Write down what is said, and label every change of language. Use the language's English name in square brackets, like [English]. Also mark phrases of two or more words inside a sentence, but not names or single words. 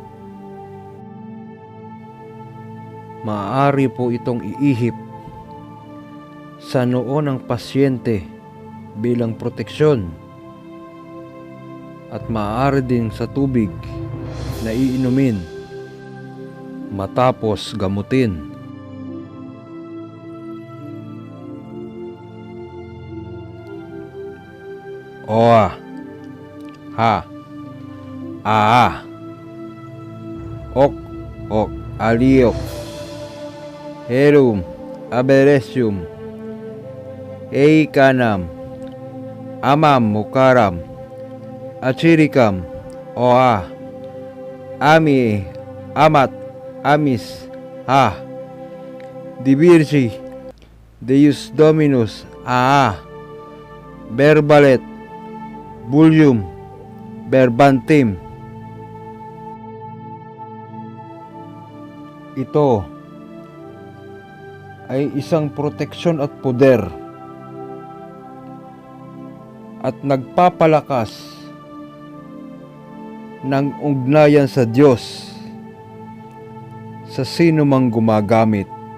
[Filipino] Maaari po itong iihip sa noo ng pasyente bilang proteksyon at maaari din sa tubig na iinumin matapos gamutin. Oa, ha, aa, ok, aliok, herum, aberesium, eikanam, amam mukaram, achirikam, oa, ami, amat, amis, [Latin] Divirsi, Deus Dominus, Verbalet, Bullium, Verbantim. [Filipino] Ito ay isang proteksyon at poder at nagpapalakas ng ugnayan sa Diyos sa sino mang gumagamit